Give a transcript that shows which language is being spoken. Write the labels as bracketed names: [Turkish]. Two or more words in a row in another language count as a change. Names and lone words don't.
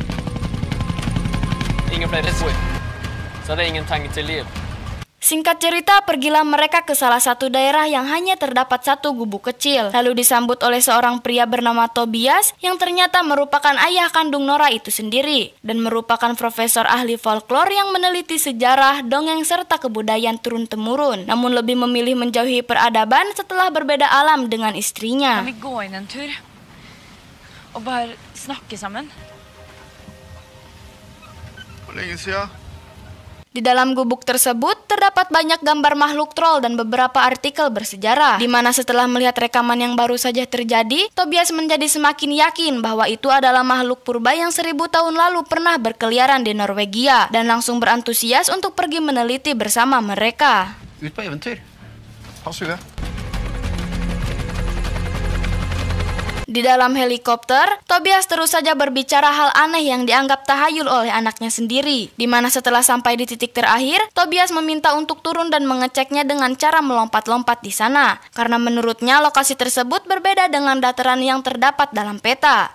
[Indonesian] Singkat cerita, pergilah mereka ke salah satu daerah yang hanya terdapat satu gubuk kecil, lalu disambut oleh seorang pria bernama Tobias yang ternyata merupakan ayah kandung Nora itu sendiri, dan merupakan profesor ahli folklore yang meneliti sejarah, dongeng, serta kebudayaan turun-temurun, namun lebih memilih menjauhi peradaban setelah berbeda alam dengan istrinya. [Norwegian] Kan vi gå inn en tur og bare snakke sammen? Hvor lenge siden? [Indonesian] Di dalam gubuk tersebut terdapat banyak gambar makhluk troll dan beberapa artikel bersejarah, di mana setelah melihat rekaman yang baru saja terjadi, Tobias menjadi semakin yakin bahwa itu adalah makhluk purba yang 1000 tahun lalu pernah berkeliaran di Norwegia, dan langsung berantusias untuk pergi meneliti bersama mereka. [Norwegian] Ut på eventyr. Ha suge. [Indonesian] Di dalam helikopter, Tobias terus saja berbicara hal aneh yang dianggap tahayul oleh anaknya sendiri, di mana setelah sampai di titik terakhir, Tobias meminta untuk turun dan mengeceknya dengan cara melompat-lompat di sana, karena menurutnya lokasi tersebut berbeda dengan dataran yang terdapat dalam peta.